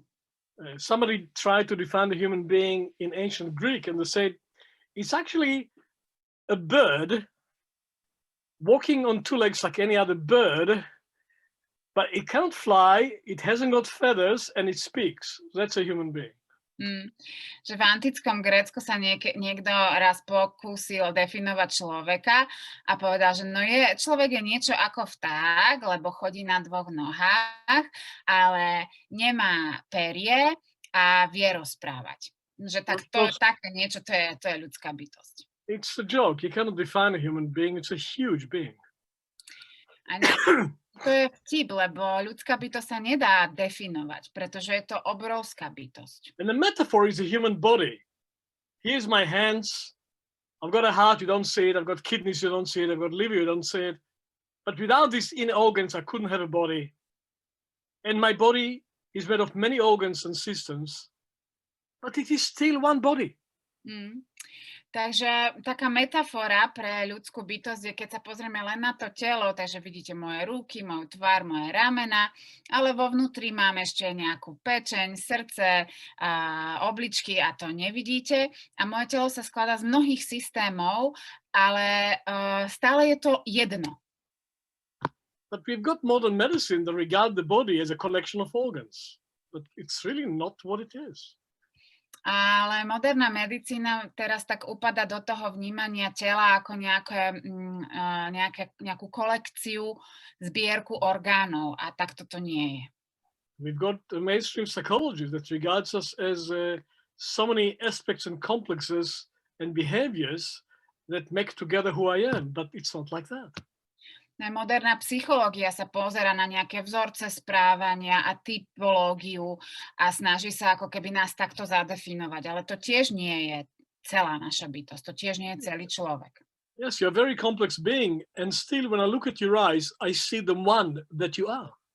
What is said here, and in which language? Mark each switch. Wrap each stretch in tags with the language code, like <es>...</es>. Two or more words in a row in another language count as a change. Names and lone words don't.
<en>Somebody tried to define the human being in ancient Greek and they said it's actually a bird walking on two legs like any other bird, but it can't fly, it hasn't got feathers, and it speaks. That's a human being.</en> <sk>Že v antickom Grécku sa niekto raz pokúsil definovať človeka a povedal, že človek je niečo ako vták, lebo chodí na 2 nohách, ale nemá perie a vie rozprávať. Že také niečo, to je ľudská bytosť.</sk> <en>It's a joke. You cannot define a human being. It's a huge being.</en> <sk>To je vtip, lebo ľudská bytosť sa nedá definovať, pretože je to obrovská bytosť.</sk> <en>And the metaphor is a human body. Here's my hands. I've got a heart, you don't see it. I've got kidneys, you don't see it. I've got liver, you don't see it. But without these inner organs, I couldn't have a body. And my body is made of many organs and systems, but it is still one body.</en> <sk>Takže taká metafora pre ľudskú bytosť je, keď sa pozrieme len na to telo, takže vidíte moje ruky, moju tvár, moje ramena, ale vo vnútri mám ešte nejakú pečeň, srdce, obličky a to nevidíte. A moje telo sa skladá z mnohých systémov, ale stále je to jedno.</sk> <en>But we've got modern medicine that regard the body as a collection of organs, but it's really not what it is.</en> <sk>Ale moderná medicína teraz tak upada do toho vnímania tela ako nejakú kolekciu, zbierku orgánov a takto to nie je.</sk> <en>We've got a mainstream psychology that regards us as so many aspects and complexes and behaviors that make together who I am, but it's not like that.</en> <sk>Moderná psychológia sa pozerá na nejaké vzorce správania a typológiu a snaží sa ako keby nás takto zadefinovať, ale to tiež nie je celá naša bytosť, to tiež nie je celý človek.</sk> <en>Yes, you're a very complex being, and still when I look at your eyes, I see the one that you are.</en>